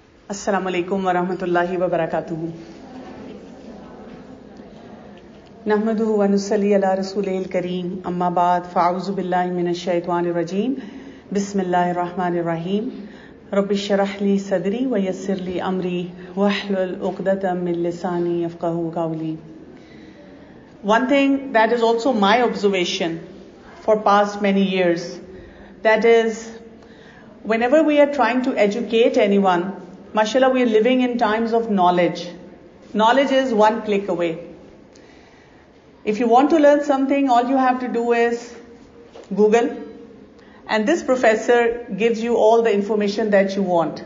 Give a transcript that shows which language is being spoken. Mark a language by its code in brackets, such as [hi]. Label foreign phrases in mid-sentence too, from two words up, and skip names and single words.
[ar] السلام عليكم ورحمة الله وبركاته۔ نحمده ونصلي على رسول الكريم، أما بعد، فأعوذ بالله من الشيطان الرجيم، بسم الله الرحمن الرحيم. رب اشرح لي صدري ويسر لي أمري واحلل عقدة من لساني يفقهوا قولي. [en] One thing that is also my observation for past many years, that is, whenever we are trying to educate anyone, mashallah, we are living in times of knowledge. Knowledge is one click away. If you want to learn something, all you have to do is Google, and this professor gives you all the information that you want.